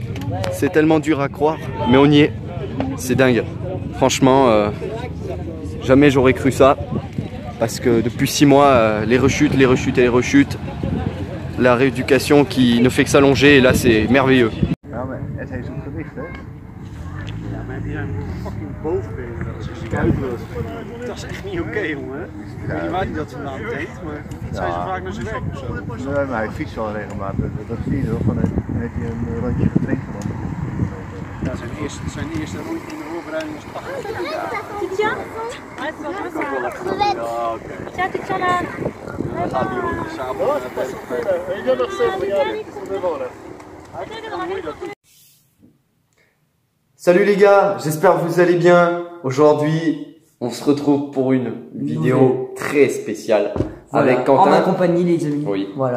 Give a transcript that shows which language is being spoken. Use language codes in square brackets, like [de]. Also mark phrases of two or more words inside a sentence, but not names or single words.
[fr] C'est tellement dur à croire, mais on y est. C'est dingue. Franchement, jamais j'aurais cru ça. Parce que depuis 6 mois, les rechutes et les rechutes. La rééducation qui ne fait que s'allonger et là c'est merveilleux. [nl] Ja, maar het heeft een gewicht, hè? Ja, maar die zijn fucking bovenbenen. Dat is kuitloos. Dat is echt niet oké, jongen. Ik weet niet waar hij dat vandaan denkt, maar fietst hij zo vaak naar zijn werk of zo? Nee, maar hij fietst wel regelmatig. Dat zie je wel. Van heeft hij een rondje getraind van. Ja, zijn eerste rondje in de voorbereiding was 80. Ja, Titia? ja oké. [fr] Tiens, Titia, [nl] Dan gaat die rondje s'avonds [fr] Salut les gars, j'espère que vous allez bien. Aujourd'hui, on se retrouve pour une vidéo très spéciale voilà, avec Quentin. En ma compagnie, les amis. Oui. Voilà.